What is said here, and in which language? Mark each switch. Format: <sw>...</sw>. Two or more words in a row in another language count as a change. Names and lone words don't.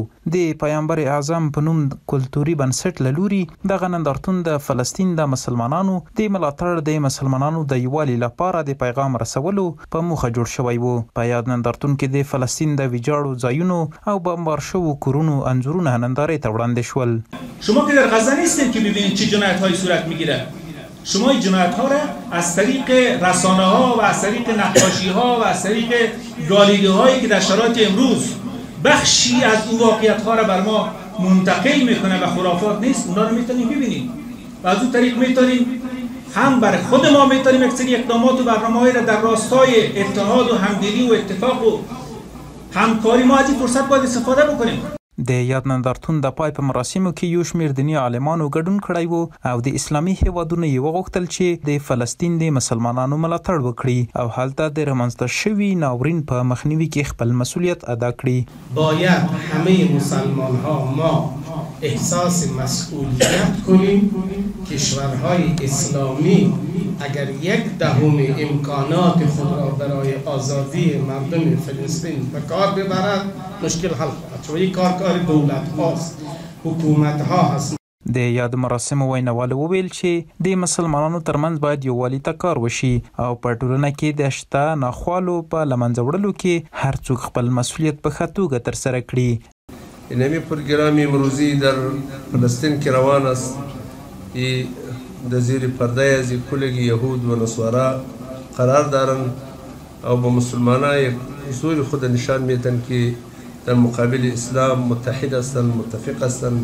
<ps>د پیغمبر اعظم په نوم کلتوري بنسټ له لوري دغه نندارتون د فلسطین د مسلمانانو د ملاتړ د مسلمانانو د یووالي لپاره د پیغام رسولو په موخه جوړ شوی و. په یاد نندارتون کې د فلسطین د ویجاړو ځایونو او بمبار شوو کورونو انځورونه نندارې ته وړاندې شول.</ps> <fa>شما که در غزه نیستید که ببینید چه جنایت‌هایی صورت می‌گیره. شما این جنایت‌ها را از طریق رسانه‌ها و از طریق نقاشی‌ها و از طریق گالیده‌هایی که در شرایط امروز بخشی از اون واقعیت‌ها را بر ما منتقل می‌کنه و خرافات نیست، اونا رو می‌تونیم ببینیم و از اون طریق می‌تونیم هم برای خود ما می‌تونیم یک سری اقدامات و برنامه‌هایی را در راستای اتحاد و همدلی و اتفاق و همکاری ما از این فرصت باید استفاده بکنیم.</fa> <ps>د یاد نندارتون د پای په مراسمو کې یو شمېر دیني عالمانو ګډون کړی و او د اسلامي هیوادونو یې وغوښتل چې د فلسطین د مسلمانانو ملاتړ وکړي او هلته د رامنځته شوي ناورین په مخنیوي کې خپل مسؤلیت ادا کړي.</ps> <fa>باید همه مسلمان‌ها ما احساس مسئولیت کنیم. کشورهای اسلامی اگر 1/10 امکانات خود را برای آزادی مردم فلسطین به کار ببرد مشکل حل خواهد شد. این کار دولت هاست، حکومت ها هست.</fa> <ps>د یاد مراسمو ویناوال وویل چې د مسلمانانو ترمنځ باید یووالي ته کار وشي او په ټولنه کې د شته ناخوالو په له منځه وړلو کې هر څوک خپل مسؤلیت په ښه توګه ترسره کړي.</ps> <fa>اینمی پروگرام امروزی در فلسطین که روان است در زیر پرده از کل یهود و نصارا قرار دارند او با مسلمانان یک حضور خود نشان میدن که در مقابل اسلام متحد هستند، متفق هستند.</fa>